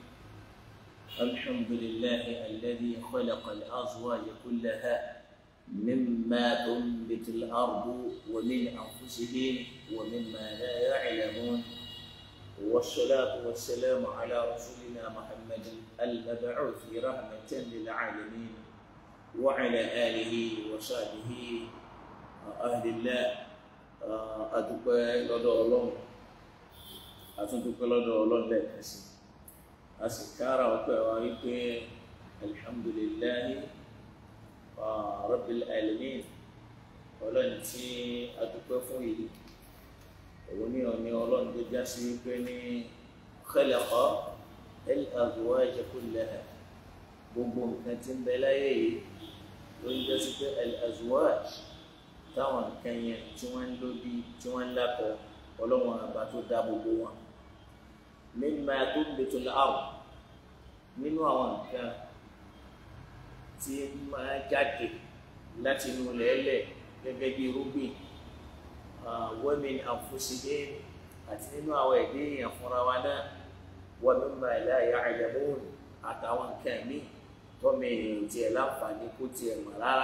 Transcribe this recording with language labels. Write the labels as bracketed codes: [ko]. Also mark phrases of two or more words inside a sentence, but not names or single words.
[ar] الحمد لله الذي خلق الأزواج كلها مما تنبت الأرض ومن أنفسهم ومما لا يعلمون، والصلاة والسلام على رسولنا محمد المبعوث رحمة للعالمين وعلى آله وصحبه أهل الله. [yo] Adúpẹ́ lọ́dọ̀ Ọlọ́run, àtúndúpẹ́ lọ́dọ̀ Ọlọ́run lẹ́ẹ̀kan sí. A sì kára ọpẹ́ wa wípé [ar] الحمد لله رب العالمين. [yo] Ọlọ́run tí a dúpẹ́ fún yìí, òun ní ọ̀ní Ọlọ́run tó já sí wípé ní [ar] خلق الأزواج كلها. [yo] Gbogbo nǹkan tí ń bẹ láyé yìí ló ń jẹ́ sí pé al-azwaj táwọn nǹkan yẹn tí wọ́n ń lóbi tí wọ́n ń lákọ̀ Ọlọ́run àbá tó dá gbogbo wọn. [ar] مما تنبت الأرض, [yo] nínú àwọn nǹkan tí máa jáde láti inú lẹ́lẹ̀ gẹ́gẹ́ bí irúgbìn, [ar] ومن أنفسهم, [yo] àti nínú àwọn ẹ̀dẹ́ èèyàn fúnra wa náà, [ar] ومما لا يعلمون, [yo] àtàwọn nǹkan míì tọ́mọ èèyàn tiẹ̀ láǹfààní kó tiẹ̀ mọ̀ rárá.